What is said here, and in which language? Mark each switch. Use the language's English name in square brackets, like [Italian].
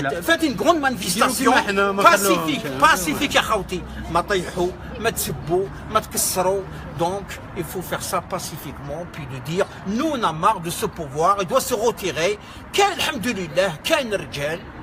[French] Faites une grande manifestation pacifique [Arabic] يا خوتي. ما طيحوا، ما تسبوا، ما تكسروا. [French] Donc il faut faire ça pacifiquement, puis de dire nous on a marre de ce pouvoir, il doit se retirer. [Arabic] كاين الحمد لله كاين رجال.